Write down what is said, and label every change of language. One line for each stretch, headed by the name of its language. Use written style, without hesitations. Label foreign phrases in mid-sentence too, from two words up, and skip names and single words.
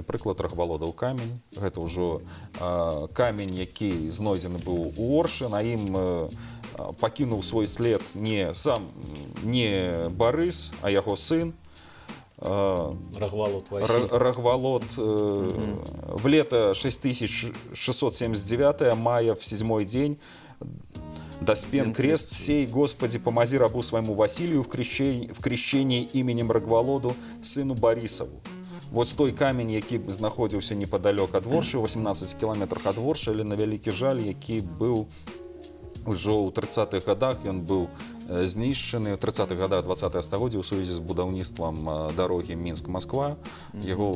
Belarusian: Прыклад Рагвалодаў камень. Гэта ўжо камень, які знойдзены быў у Оршы, на ім пакінуў свой след не Барыс, а яго сын. Рагвалод Васіль.
Russian: Рагвалод в лето 6679, мая в 7-й день, доспен крест сей, Господи, помози рабу своему Василию в крещении именем Рагвалоду, сыну Борисову.
Belarusian: Вот той камень, які знаходзіўся непадалёк ад Воршы, 18 кіламетрах ад Воршы, але на вялікі жаль, які быў ужо ў 30-х годах, ён быў знішчаны ў 30-х годах 20-го стагоддзя ў сувязі з будаўніцтвам дарогі Мінск-Масква.